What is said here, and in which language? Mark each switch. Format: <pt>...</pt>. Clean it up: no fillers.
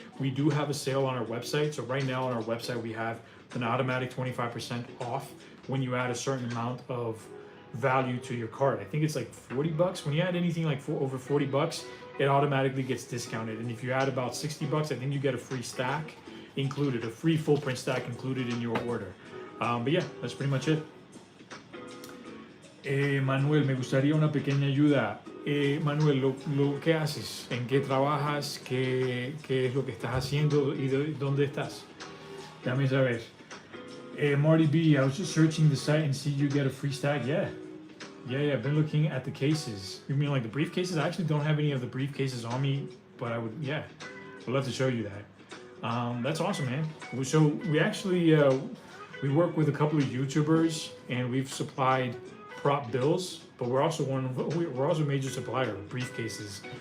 <en>We do have a sale on our website. So right now on our website, we have an automatic 25% off when you add a certain amount of value to your cart. I think it's like 40 bucks. When you add anything like over 40 bucks, it automatically gets discounted. And if you add about 60 bucks, I think you get a free stack included, a free full print stack included in your order. But yeah, that's pretty much it.</en> <es>Manuel, me gustaría una pequeña ayuda. Manuel, lo que haces, en qué trabajas, qué es lo que estás haciendo y dónde estás. Dame saber.</es> <en>Marty B, I was just searching the site and see you get a free stack. Yeah, I've been looking at the cases. You mean like the briefcases? I actually don't have any of the briefcases on me, but I'd love to show you that. That's awesome, man. So we actually, we work with a couple of YouTubers and we've supplied prop bills, but we're also a major supplier of briefcases.</en>